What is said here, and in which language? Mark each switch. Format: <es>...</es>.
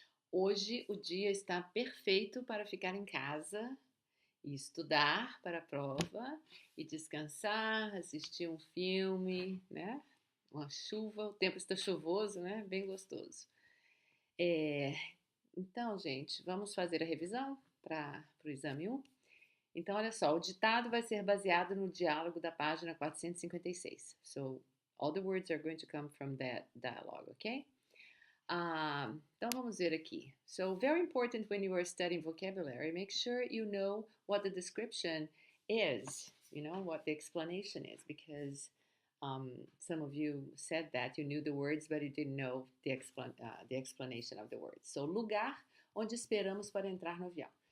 <pt>Hoje o dia está perfeito para ficar em casa e estudar para a prova e descansar, assistir um filme, né? Uma chuva, o tempo está chuvoso, né? Bem gostoso. É, então, gente, vamos fazer a revisão para o exame 1? Então, olha só, o ditado vai ser baseado no diálogo da página 456.</pt> <en>So, all the words are going to come from that dialogue, ok?</en> <pt>Então vamos ver aqui.</pt> <en>So, very important when you are studying vocabulary, make sure you know what the description is, you know, what the explanation is, because some of you said that you knew the words, but you didn't know the explanation of the words.</en> <pt>So, lugar onde esperamos para entrar no avião.</pt>